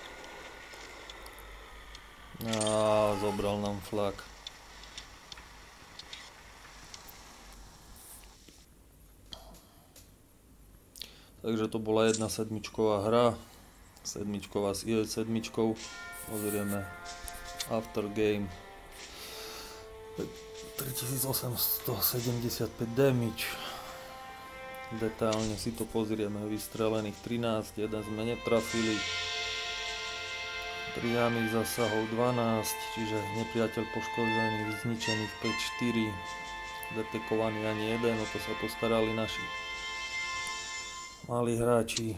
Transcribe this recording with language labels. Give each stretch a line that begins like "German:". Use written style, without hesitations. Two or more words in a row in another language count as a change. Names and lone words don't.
Slovak: A zobral nám flak. Takže to bola 1/7 hra. 7 s IS-7. Pozrieme
English: after game.
Slovak: 3875 damage. Detailne si to pozrieme. Vystrelených 13, jeden sme netrafili. Priamých zasahov 12, čiže nepriateľ poškodených, zničených 5-4. Detekovaný ani jeden, o to sa postarali naši malí hráči.